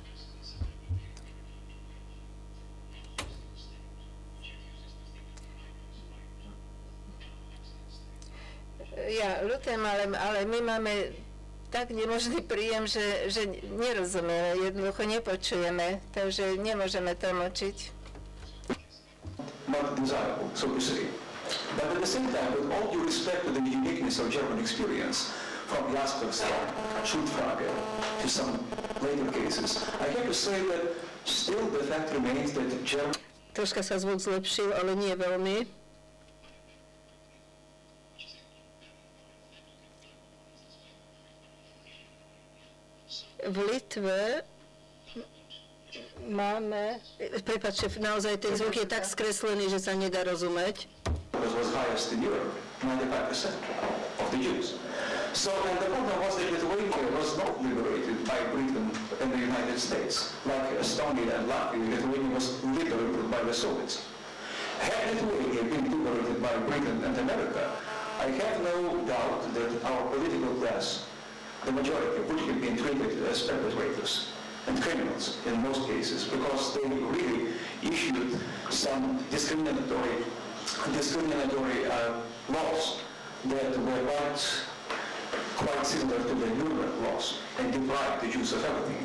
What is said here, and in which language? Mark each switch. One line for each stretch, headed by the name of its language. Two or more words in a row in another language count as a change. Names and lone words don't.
Slovak: Ja ľutujem, ale my máme tak nemožný príjem, že nerozumieme, jednoducho nepočujeme, takže nemôžeme tlmočiť.
English: Not desirable, so to say. But at the same time, with all due respect to the uniqueness of German experience, from the aspects of Schuldfrage to some later cases, I have to say that still the fact remains that German...
Slovak: Troška sa zvuk zlepšil, ale nie veľmi. V Litve máme, prepáčte, naozaj ten zvuk je tak skreslený, že sa nedá rozumieť.
English: Was highest in Europe, 95% of the Jews. So, and the problem was that Lithuania was not liberated by Britain and the United States. Like Estonia and Latvia, Lithuania was liberated by the Soviets. Had Lithuania been liberated by Britain and America, I have no doubt that our political class, the majority, would have been treated as perpetrators and criminals in most cases, because they really issued some discriminatory laws that were quite similar to the Nuremberg laws and deprived the Jews of everything.